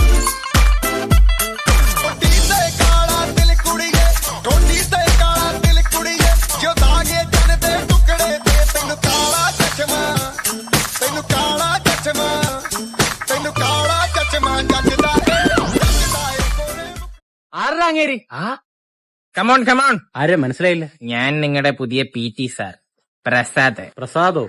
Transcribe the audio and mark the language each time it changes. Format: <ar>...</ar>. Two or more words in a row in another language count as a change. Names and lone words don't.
<pa>ਕੋਟੀ ਤੇ ਕਾਲਾ ਦਿਲ ਕੁੜੀਏ ਕੋਟੀ ਤੇ ਕਾਲਾ ਦਿਲ ਕੁੜੀਏ ਜੋ ਦਾਗੇ ਜਨ ਦੇ ਟੁਕੜੇ ਤੇ ਤੈਨੂੰ ਕਾਲਾ ਚਸ਼ਮਾ ਤੈਨੂੰ ਕਾਲਾ ਚਸ਼ਮਾ ਤੈਨੂੰ ਕਾਲਾ ਚਸ਼ਮਾ ਜੱਜਦਾ ਏ ਕੋਰੇ</pa> <ml>ആരാ അങ്ങേര്?</ml> <en>come on come on.</en> <ml>ആരെ മനസ്സിലായില്ല? ഞാൻ നിങ്ങളുടെ പുതിയ PT സാർ പ്രസാദ്. പ്രസാദോ?</ml>